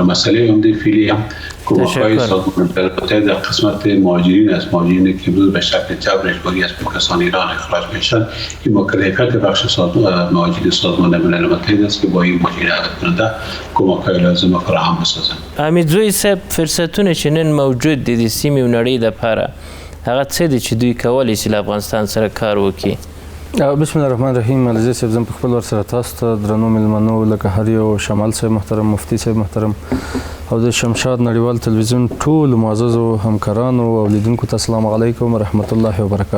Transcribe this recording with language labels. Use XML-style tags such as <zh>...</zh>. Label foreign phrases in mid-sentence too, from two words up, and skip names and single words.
<fa>مسئله عمده فعلی هم کمک‌های سازمان ملل متحد در قسمت مهاجرین است. مهاجرینی که امروز به شکل جبر اجباری از پاکستان ایران اخراج میشن، این مکلفیت بخش مهاجرین سازمان ملل متحد است که با این مهاجرین عدد کننده کمک‌های لازم فراهم بسازن.</fa> <ps>امیدزوی صاحب، فرصتونه چې نن موجود دي د سیمې او نړۍ دپاره هغه څه دي چې دوی کولی شي له افغانستان سره کار وکړي؟</ps> <ar>بسم الله الرحمن الرحیم.</ar> <ps>علیزی صاحب، زه په خپل ورسره تاسو ته درنو مېلمنو لکه هر یو شمال صاحب محترم، مفتي صاحب محترم او د شمشاد نړیوال تلویزیون ټولو معززو همکارانو او لیدونکو ته</ps> <ar>السلام علیکم ورحمت الله وبرکاته.</ar>